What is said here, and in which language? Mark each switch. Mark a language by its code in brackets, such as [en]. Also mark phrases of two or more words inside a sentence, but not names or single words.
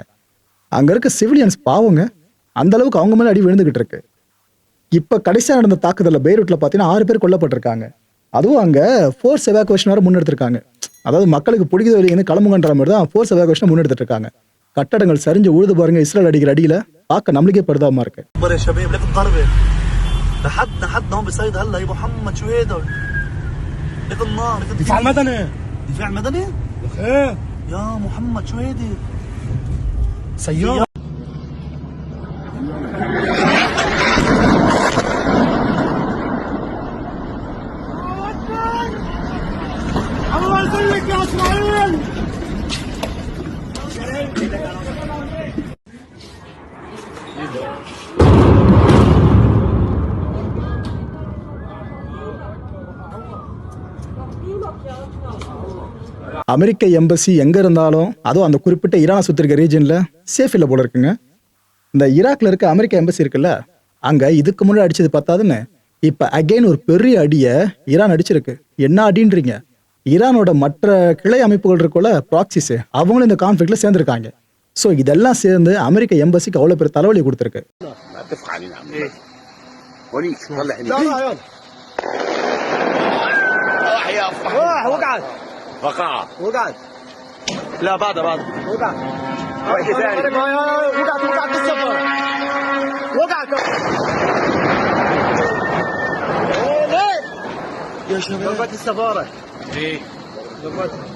[ta] அங்க இருக்க சிவிலியன்ஸ் பாவங்க, அந்த அளவுக்கு அவங்க மேலே அடி விழுந்துகிட்டு இருக்கு. இப்ப கடைசியா நடந்த தாக்குதல்ல பெய்ரூட்ல பாத்தீங்கன்னா 6 பேர் கொல்லப்பட்டிருக்காங்க. அதுவும் அங்க [en] force evacuation [ta] வர முன்னெடுத்திருக்காங்க. அதாவது மக்களுக்கு பிடிக்குது வெளியே கிளம்புங்கன்ற மாதிரி தான் [en] force evacuation [ta] முன்னெடுத்துட்டு இருக்காங்க. கட்டடங்கள் சரிஞ்சு உழுது பாருங்க, இஸ்ரேல் அடிக்கிற அடியில பார்க்க நம்மளுக்கே பரிதாபமா இருக்கு. [ar] لحد هون بصيد هلا يا محمد شو هيدا؟ لك النار لك دفاع مدني. دفاع مدني؟ ايه يا محمد شو هيدي؟ سيارة. الله يسلمك يا اسماعيل. [ta] அமெரிக்க எம்பசி எங்க இருந்தாலும் அதுவும் அந்த குறிப்பிட்ட ஈரானை சுத்தி இருக்க ரீஜன்ல சேஃப் இல்லை போல இருக்குங்க. இந்த ஈராக்ல இருக்க அமெரிக்க எம்பசி இருக்குல்ல, அங்க இதுக்கு முன்னாடி அடிச்சது பத்தாதுன்னு இப்ப அகைன் ஒரு பெரிய அடியை ஈரான் அடிச்சிருக்கு. என்ன அடின்றீங்க? ஈரானோட மற்ற கிளை அமைப்புகள் இருக்குள்ள ப்ராக்சிஸ், அவங்களும் இந்த கான்ஃபிளிக்ட்ல சேர்ந்திருக்காங்க. ஸோ இதெல்லாம் சேர்ந்து அமெரிக்க எம்பசிக்கு அவ்வளவு பெரிய தலைவலி கொடுத்துருக்கு. [ar] وقعت لا بعدها وقعت وقعت بالسفر وقعت ليه يا شباب ضربت السفارة ايه ضربت